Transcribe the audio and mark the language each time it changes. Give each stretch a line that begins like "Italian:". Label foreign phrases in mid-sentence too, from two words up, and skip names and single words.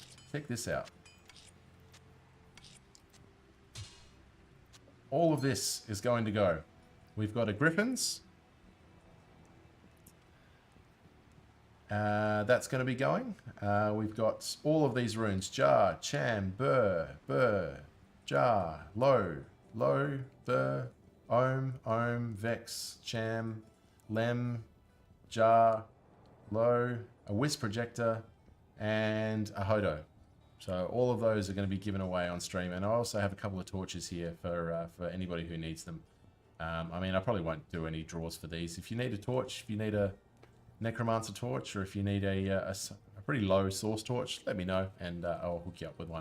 English: Check this out. All of this is going to go. We've got a Griffins. That's going to be going. We've got all of these runes. Jar, Cham, Bur, Jar, Lo, Bur, Om, Vex, Cham, Lem, Jar, Lo, a Wisp Projector, and a Hodo. So all of those are going to be given away on stream. And I also have a couple of torches here for anybody who needs them. I mean, I probably won't do any draws for these. If you need a torch, if you need a Necromancer torch, or if you need a pretty low source torch, let me know and I'll hook you up with one.